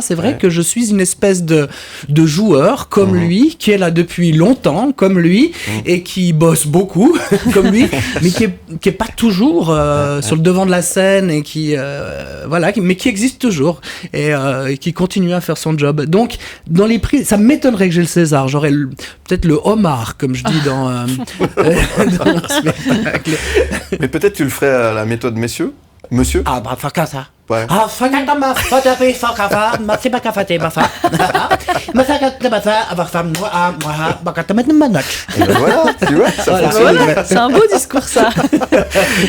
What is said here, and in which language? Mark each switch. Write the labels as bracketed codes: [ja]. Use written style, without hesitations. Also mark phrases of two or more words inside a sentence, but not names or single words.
[fr] C'est vrai que je suis une espèce de joueur comme lui, qui est là depuis longtemps comme lui, et qui bosse beaucoup comme lui, mais qui est pas toujours sur le devant de la scène, et mais qui existe toujours. Et qui continue à faire son job. Donc, dans les prix, ça m'étonnerait que j'ai le César. J'aurais peut-être le homard, comme je dis dans mon spectacle. Mais peut-être tu le ferais à la méthode messieurs? Monsieur? Ah, bah, fakasa. Ouais. Ah, fakatama, fatapi, fakava, matsibakafate, bafa. Masakatabasa, avafam, noa, moha, bakatamet, manach. Et ben voilà, tu vois, ça Voilà, c'est un beau discours, ça.